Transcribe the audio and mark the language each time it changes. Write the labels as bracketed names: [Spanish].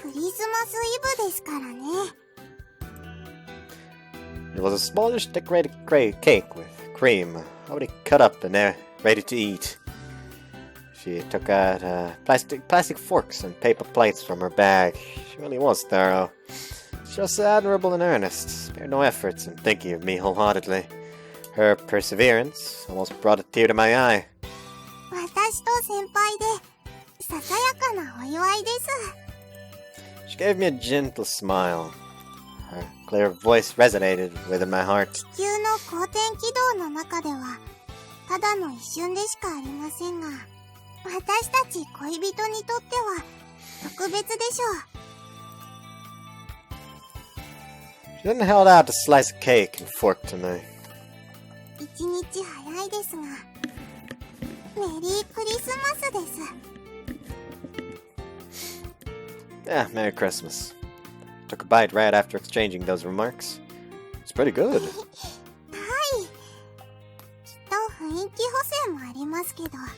[Japanese] クリスマスイブですからね。 [English] It was a smallish decorated cake with cream, already cut up and ready to eat. She took out plastic forks and paper plates from her bag. She really was thorough. She was admirable and earnest, spared no efforts in thinking of me wholeheartedly. Her perseverance almost brought a tear to my eye. [Japanese] 私と先輩でささやかなお祝いです。 [English] She gave me a gentle smile. Her clear voice resonated within my heart. [Japanese] 地球の公転軌道の中ではただの一瞬でしかありませんが、私たち恋人にとっては特別でしょう。 [English] She then held out a slice of cake and fork to me. [Japanese] 一日早いですが、メリークリスマスです。 [English] Yeah, Merry Christmas. Took a bite right after exchanging those remarks. It's pretty good. [Japanese] はい。きっと雰囲気補正もありますけど。